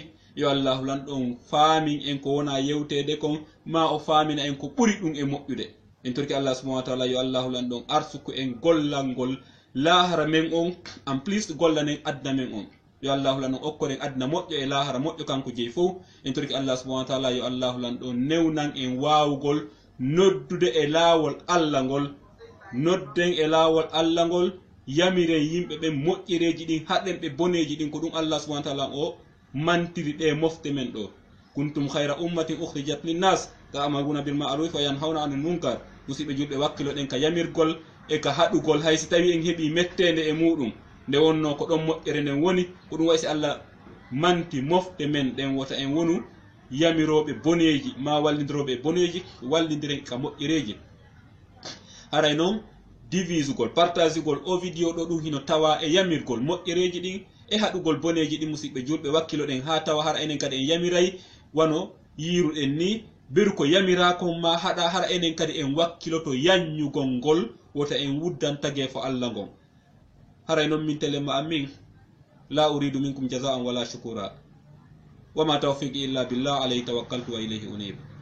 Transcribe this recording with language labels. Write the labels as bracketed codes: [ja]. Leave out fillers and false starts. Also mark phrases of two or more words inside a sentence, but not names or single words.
[ff] yo Allah lan ɗon faamin en ko wona yewtede kon ma o faamina en ko ɓuri ɗum e moƴƴude en turki Allah [ar] سبحانه وتعالى [ff] yo Allah lan ɗon arsuku en gollangol lahara men on [fr] en plus [ff] gollanen adna men on yo Allah lan ɗon okkoren adna moƴƴo e lahara moƴƴo kanko jeyi fof en turki Allah [ar] سبحانه وتعالى [ff] yo Allah lan ɗon newnan en wawugol noddude e laawol Allah ngol nodden e laawol Allah ngol yamiren yimɓe ɓen moƴƴereji ɗin haɗen ɓe boneji ɗin ko ɗum Allah [ar] سبحانه وتعالى [ff] o mantiri ɗe mofte men ɗo [ar] كنتم خير أمة أخرجت للناس تأمرون بالمعروف وتنهون عن المنكر [ff] musidɓe julɓe wakkilo ɗen ka yamirgol e ka haɗugol hay si tawi en heɓi mettende e muɗum nde wonno ko ɗon moƴƴere nden woni ko ɗum wayi si Allah manti mofte men ɗen wota en wonu yamiroɓe boneji ma wallidiroɓe boneji wallidiren ka moƴƴereji haray noon divisugol partageugol o vidéo ɗo ɗum hino tawa e yamirgol moƴƴereji ɗin e haɗugol boneji ɗin musidɓe julɓe wakkilo ɗen ha tawa hara enen kadi en yamiray wano yiruɗen ni beru ko yamirakon ma haɗa hara enen kadi en wakkiloto yanyugol ngol wota en wuddantage fo Allah ngon haray noon min telema amin [ar] لا أريد منكم جزاء ولا شكورا وما توفيقي إلا بالله عليه توكلت وإليه أنيب